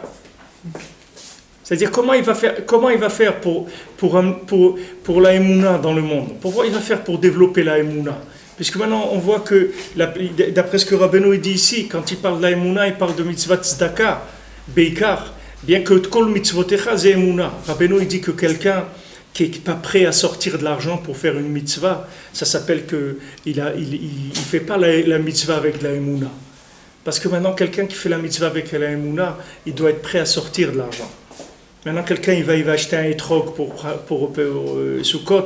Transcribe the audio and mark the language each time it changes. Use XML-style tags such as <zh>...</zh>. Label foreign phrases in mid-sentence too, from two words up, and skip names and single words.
<fr>C'est-à-dire, comment il va faire pour la Emouna dans le monde? Pourquoi il va faire pour développer la Emouna? Puisque maintenant, on voit que, d'après ce que Rabbeinu dit ici, quand il parle de la Emouna, il parle de</fr> <he>מצוה צדקה,</he> <fr>beikar, bien que</fr> <he>כל מצוותיך זה אמונה.</he> <fr>Rabbeinu, il dit que quelqu'un qui n'est pas prêt à sortir de l'argent pour faire une mitzvah, ça s'appelle qu'il ne fait pas la mitzvah avec la Emouna. Parce que maintenant, quelqu'un qui fait la mitzvah avec la Emouna, il doit être prêt à sortir de l'argent. Maintenant, quelqu'un il va acheter un étrog pour Sukkot.</fr>